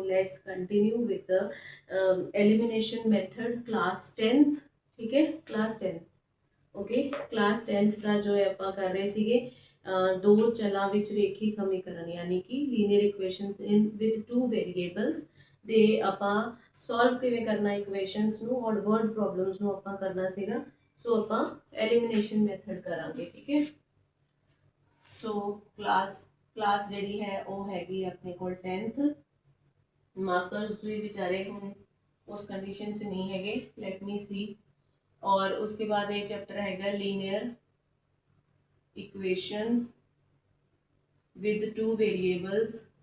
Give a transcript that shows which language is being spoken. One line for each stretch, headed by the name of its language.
English: Let's continue with the elimination method class 10th।
Hindi: ठीक है, class 10th। Okay, class 10th का जो है
Punjabi: ਆਪਾਂ ਕਰ ਰਹੇ ਸੀਗੇ ਦੋ ਚਲਾਂ ਵਿੱਚ ਰੇਖੀ ਸਮੀਕਰਨ ਯਾਨੀ ਕਿ
English: linear equations in with two variables
Punjabi: ਦੇ ਆਪਾਂ ਸੋਲਵ ਕਿਵੇਂ ਕਰਨਾ ਇਕੁਏਸ਼ਨਸ ਨੂੰ ਔਰ ਵਰਡ ਪ੍ਰੋਬਲਮਸ ਨੂੰ ਆਪਾਂ ਕਰਨਾ ਸੀਗਾ। ਸੋ ਆਪਾਂ ਐਲੀਮੀਨੇਸ਼ਨ ਮੈਥਡ ਕਰਾਂਗੇ। ਠੀਕ ਹੈ, ਸੋ क्लास ਜਿਹੜੀ ਹੈ ਉਹ ਹੈਗੀ ਆਪਣੇ ਕੋਲ 10th। ਮਾਰਕਰਸ ਵੀ ਵਿਚਾਰੇ ਹੁਣ ਉਸ ਕੰਡੀਸ਼ਨ 'ਚ ਨਹੀਂ ਹੈਗੇ,
English: Let me see.
Hindi: और उसके बाद ये चैप्टर हैगा linear equations with two variables.